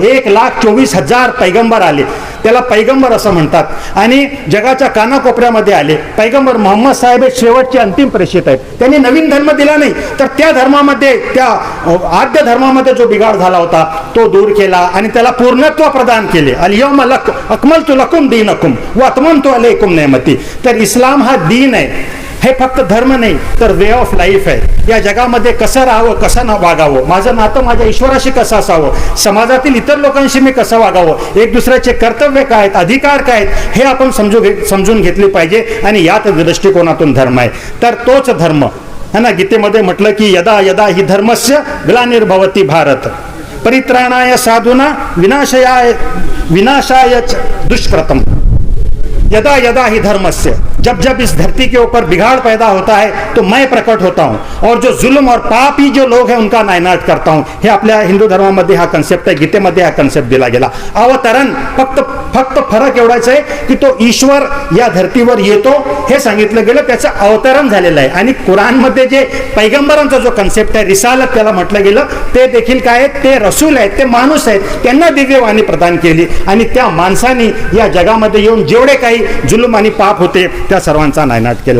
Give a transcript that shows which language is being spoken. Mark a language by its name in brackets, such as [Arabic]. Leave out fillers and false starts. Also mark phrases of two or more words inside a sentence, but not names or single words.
[Marathi] 1,24,000 पैगंबर आले, त्याला पैगंबर असं म्हणतात आणि जगाच्या कानाकोपऱ्यामध्ये आले. पैगंबर मोहम्मद साहेब हे शेवटचे अंतिम प्रेषित आहेत. त्यांनी नवीन धर्म दिला नाही, तर त्या धर्मामध्ये, त्या आद्य धर्मामध्ये जो बिघाड झाला होता तो दूर केला आणि त्याला पूर्णत्व प्रदान केले. [Arabic] اليوم أكملت لكم دينكم وأتممت عليكم نعمتي. [Marathi] तर इस्लाम हा दीन आहे, हे फक्त धर्म नाही तर [English] way of life [Marathi] आहे. या जगामध्ये कसं राहावं, कसं न वागावं, माझं नातं माझ्या ईश्वराशी कसं असावं, समाजातील इतर लोकांशी मी कसं वागावं, एक दुसऱ्याचे कर्तव्य काय आहेत, अधिकार काय आहेत, हे आपण समजून घेतले पाहिजे आणि याच दृष्टिकोनातून धर्म आहे. तर तोच धर्म [Hindi] है ना, [Marathi] गीतेमध्ये म्हटलं की [Sanskrit] यदा यदा ही धर्मस्य ग्लानिर्भवती भारत परित्राणाय साधूना विनाशाय दुष्कृतम. यदा यदा ही धर्मस्य, [Hindi] जब जब इस धरती के ऊपर बिगाड़ पैदा होता है तो मैं प्रकट होता हूँ और जो जुल्म और पापी जो लोग हैं उनका नायनाट करता हूँ. [Marathi] हे आपल्या हिंदू धर्मामध्ये हा कन्सेप्ट आहे, गीतेमध्ये हा कन्सेप्ट दिला गेला. अवतरण, फक्त फरक एवढाच आहे की तो ईश्वर या धर्तीवर येतो हे सांगितलं गेलं, त्याचं अवतरण झालेलं आहे. आणि कुराणमध्ये जे पैगंबरांचा जो कन्सेप्ट आहे, रिसालत त्याला म्हटलं गेलं, ते देखील काय आहेत, ते रसूल आहेत, ते माणूस आहेत, त्यांना दिव्यवाणी प्रदान केली आणि त्या माणसांनी या जगामध्ये येऊन जेवढे काही जुलूम आणि पाप होते त्या सर्वांचा नायनाट केला.